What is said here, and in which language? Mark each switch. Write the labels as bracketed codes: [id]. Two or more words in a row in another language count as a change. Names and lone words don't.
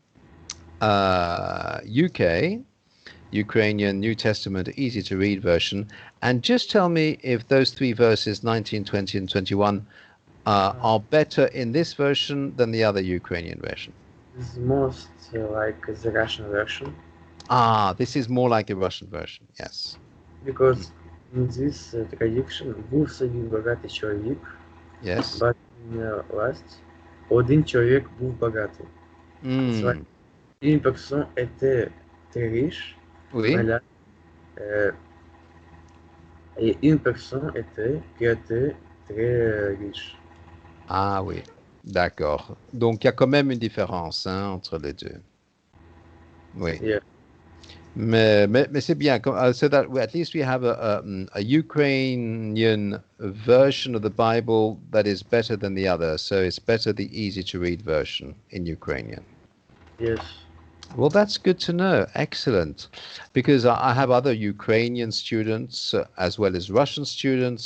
[en] UK, Ukrainian New Testament easy to read version, and just tell me if those three verses 19, 20 and 21 are better in this version than the other Ukrainian version? It's most like the Russian version Ah, this is more like the Russian version. Yes. because in this traduction [uk] був собі багатий чоловік, [en] Yes. but in last [uk] один чоловік був багатий. [en] It's like [fr] une personne était très riche, Oui. mais là, et une personne était très riche. Ah oui. D'accord. Donc il y a quand même une différence entre les deux. Oui. [en] Yeah. [fr] Mais c'est bien. [en] So that at least we have a Ukrainian version of the Bible that is better than the other. So it's better the easy to read version in Ukrainian. Yes. Well, that's good to know. Excellent. Because I have other Ukrainian students as well as Russian students.